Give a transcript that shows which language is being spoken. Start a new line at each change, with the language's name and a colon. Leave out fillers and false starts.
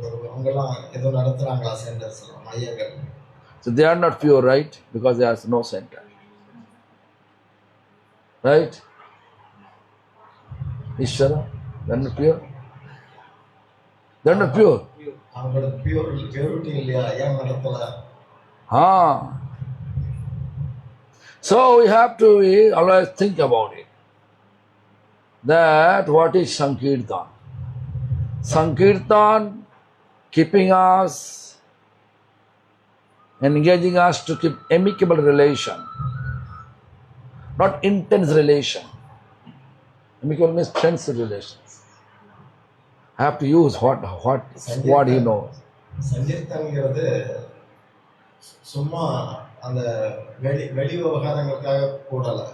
Tamil: அவங்கெல்லாம் ஏதோ நடத்துறாங்களா சென்டர்ஸ் எல்லாம், மையங்கள்?
English: So they are not pure, right? Because there is no center. Right? Ishvara, they are not pure. They are not pure.
Tamil: அவங்களோட purity இல்லையா? ஏன் நடத்தல?
English: So we have to always think about it. That what is Sankirtan? Sankirtan keeping us, engaging us to keep amicable relation, not intense relation. Amicable means friendship relations. I have to use what he knows.
Tamil: சங்கீர்த்தன்கிறது சும்மா அந்த வெளி விவகாரங்களுக்காக கூடல.